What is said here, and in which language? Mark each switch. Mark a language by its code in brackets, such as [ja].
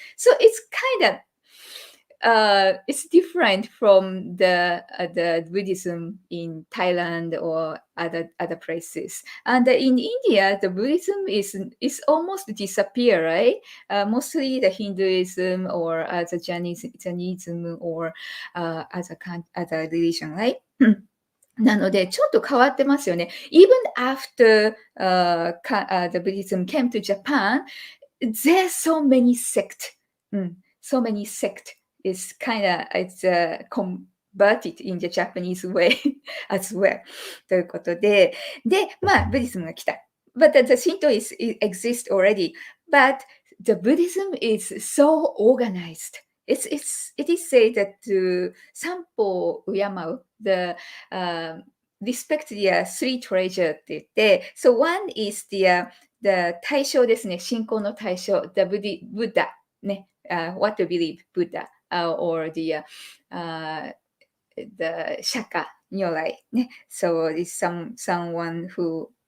[en] So it's kind of it's different from the Buddhism in Thailand or other places. And in India, the Buddhism is almost disappear, right? Mostly the Hinduism or the Jainism or other religion, right? [ja] なので、ちょっと変わってますよね。 [en] Even after the Buddhism came to Japan, there's so many sect. So many sect is it's converted in the Japanese way as well. [ja] ということで、ブディズムが来た。 [en] But the Shinto it exists already. But the Buddhism is so organized. It is said that to [ja] 三宝を敬う [en] respect the three treasure [ja] って言って、 [en] so one is the [ja] 対象ですね、信仰の対象、 [en] the Buddha ね、what to believe Buddha or the Shaka 如来ね、so it's someone who